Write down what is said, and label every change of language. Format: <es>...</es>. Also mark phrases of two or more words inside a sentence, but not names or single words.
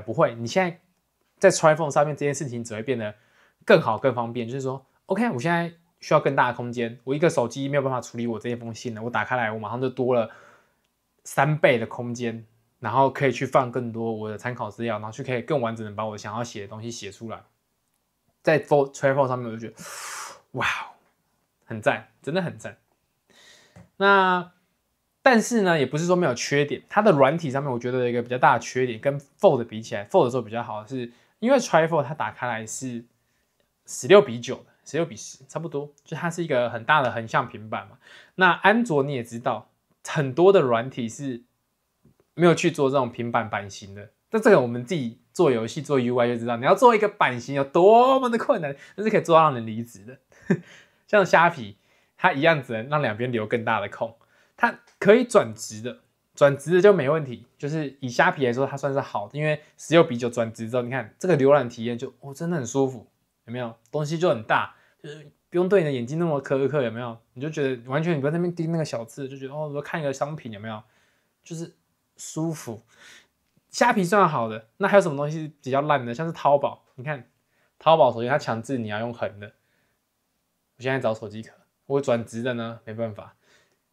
<zh>不會，你現在在 Trifold 上面這件事情只會變得更好、更方便。就是說 ，OK， 我現在需要更大的空間，我一個手機沒有辦法處理我這封信了，我打開來，我馬上就多了3倍的空間。然後可以去放更多我的參考資料，然後去可以更完整的把我想要寫的東西寫出來。在 Trifold 上面，我就覺得哇，很讚，真的很讚。那但是呢，也不是說沒有缺點。它的軟體上面，我覺得有一個比較大的缺點，跟 Fold 比起來 ，Fold 的時候比較好的是，因為 Trifold 它打開來是16:9的，16:10，差不多，就它是一個很大的橫向平板嘛。那安卓你也知道，很多的軟體是沒有去做這種平板版型的，但這個我們自己做遊戲做 UI 就知道，你要做一個版型有多麼的困難，但是可以做到讓人離職的。像蝦皮，它一樣只能讓兩邊留更大的空，它可以轉直的，轉直的就沒問題。就是以蝦皮來說，它算是好的，因為16:9轉直之後，你看這個瀏覽體驗就真的很舒服，有沒有？東西就很大，就是不用對你的眼睛那麼苛刻，有沒有？你就覺得完全你不要在那邊盯那個小字，就覺得我看一個商品有沒有？就是舒服。蝦皮算好的，那還有什麼東西比較爛的？像是淘寶，你看淘寶首先它強制你要用橫的，我現在找手機殼，我轉直的呢沒辦法。</zh>